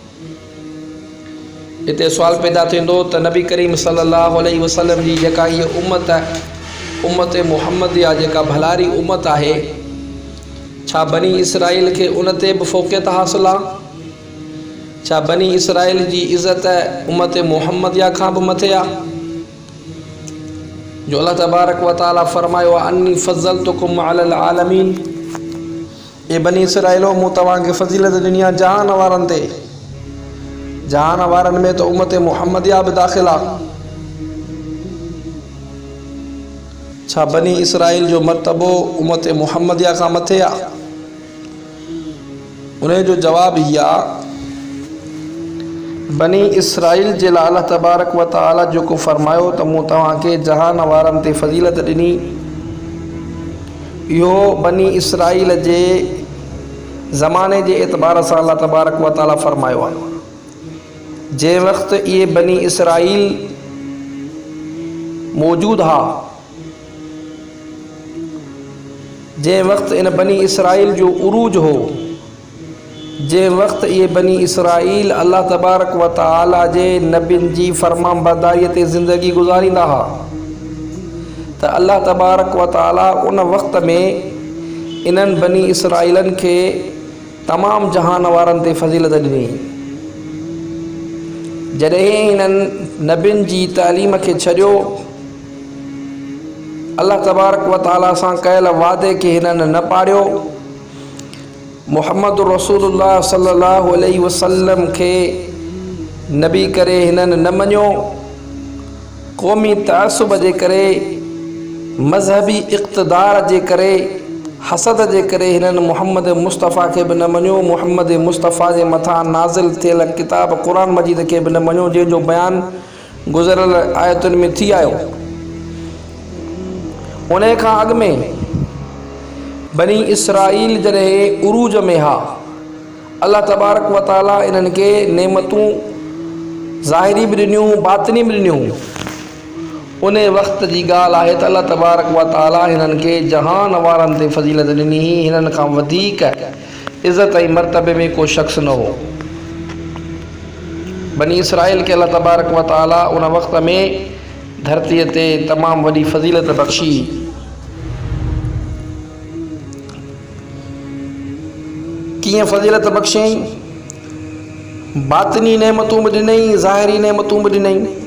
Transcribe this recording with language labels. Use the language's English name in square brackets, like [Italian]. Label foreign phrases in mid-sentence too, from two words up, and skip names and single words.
[Sindhi] हिते सुवाल पैदा थींदो त नबी करीम [Arabic] صلى الله عليه وسلم [Sindhi] जी जेका हीअ उम्मत मुहम्मदिया जेका भलारी उम्मत आहे, छा बनी इसराइल खे उन ते बि फ़ौक़ियत हासिल आहे? छा बनी इसराइल जी इज़त उम्मत मुहम्मदिया खां बि मथे आहे? जो अल्लाह तबारक व तआला फ़रमायो, [Arabic] أني فضلتكم على العالمين, [Sindhi] ए बनी इसराइलो, मूं तव्हांखे फ़ज़ीलत ॾिनी आहे जहान वारनि ते। जहान वारनि में त उम्मत मुहम्मदिया बि दाख़िल आहे। छा बनी इसराइल जो मर्तबो उम्मत मुहम्मदिया खां मथे आहे? उन जो जवाब हीअ आहे, बनी इसराइल जे लाइ अल्लाह तबारक व तआला जेको फ़रमायो त मूं तव्हांखे जहान वारनि ते फ़ज़ीलत ॾिनी, इहो बनी इसराइल जे ज़माने जे एतबार सां अल्लाह तबारक व तआला फ़रमायो आहे। जंहिं वक़्तु इहे बनी इसराइल मौजूदु हा, जंहिं वक़्तु इन बनी इसराइल जो उरूज हो, जे वक़्तु इहे बनी इसराईल अल्लाह तबारक व तआला जे नबियुनि जी फरमान बरदारीअ ते ज़िंदगी गुज़ारींदा हुआ त अल्लाह तबारक व तआला उन वक़्त में इन्हनि बनी इसराईलनि खे तमामु जहान वारनि ते फज़ीलत ॾिनी। जॾहिं इन्हनि नबियुनि जी तालीम खे छॾियो, अल्लाह तबारक व तआला सां कयल वादे खे हिननि न पाढ़ियो, मुहम्मद रसूलुल्लाह [Arabic] صلى الله عليه وسلم [Sindhi] खे नबी करे हिननि न मञियो, क़ौमी तअस्सुब जे करे, मज़हबी इक़्तिदार जे करे, हसद जे करे हिननि मुहम्मद मुस्तफ़ा खे बि न मञियो, मुहम्मद मुस्तफ़ा जे मथां नाज़िल थियल किताब क़ुरान मजीद खे बि न मञियो, जंहिंजो बयानु गुज़िरियल आयतुनि में थी आयो। उन खां अॻु में बनी इसराईल जॾहिं उरूज में हा, अल्लाह तबारक व तआला इन्हनि खे नेमतूं ज़ाहिरी बि ॾिनियूं, बातिनी बि ॾिनियूं। उन वक़्त जी ॻाल्हि आहे त अल्लाह तबारक व तआला हिननि खे जहान वारनि ते फज़ीलत ॾिनी। हिननि खां वधीक इज़त ऐं मर्तबे में को शख़्स न हो। बनी इसराईल खे अल्लाह तबारक व तआला उन वक़्त में धरतीअ ते तमामु वॾी फज़ीलत बख़्शी। कीअं फज़ीलत बख़्शई? बातिनी नेमतूं बि ॾिनई, ज़ाहिरी नेमतूं बि ॾिनई।